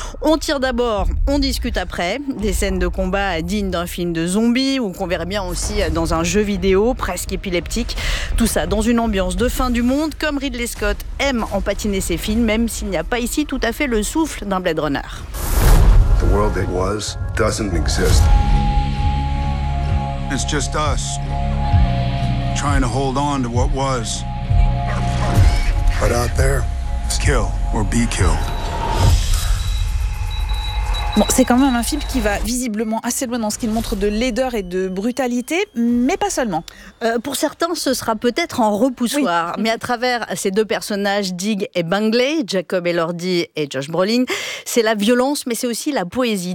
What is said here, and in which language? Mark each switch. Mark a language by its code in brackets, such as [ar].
[fr] On tire d'abord, on discute après. Des scènes de combat dignes d'un film de zombies ou qu'on verrait bien aussi dans un jeu vidéo presque épileptique. Tout ça dans une ambiance de fin du monde, comme Ridley Scott aime en patiner ses films, même s'il n'y a pas ici tout à fait le souffle d'un Blade Runner. [en] The world it was doesn't exist. It's just us trying to hold on to what was. But out there, it's kill or be killed. [fr] Bon, c'est quand même un film qui va visiblement assez loin dans ce qu'il montre de laideur et de brutalité, mais pas seulement. Pour certains, ce sera peut-être un repoussoir. Oui. Mais à travers ces deux personnages, Digg et Bungley, Jacob Elordi et Josh Brolin, c'est la violence, mais c'est aussi la poésie.